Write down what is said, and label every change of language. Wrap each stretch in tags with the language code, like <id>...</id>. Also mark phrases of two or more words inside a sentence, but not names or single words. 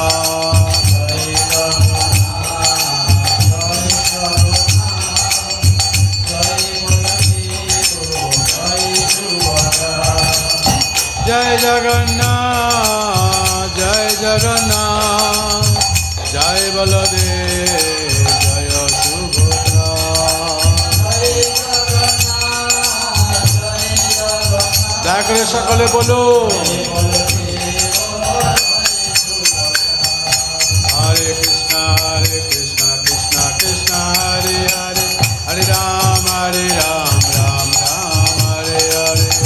<sa>Jai Jagannath, Jai Jagannath, Jai Baladev, Jaya Subhadra.</sa> <bn>দয়া করে সকলে বলো হরে কৃষ্ণ, কৃষ্ণ কৃষ্ণ, হরে হরে, হরে রাম, রাম রাম, হরে হরে.</bn>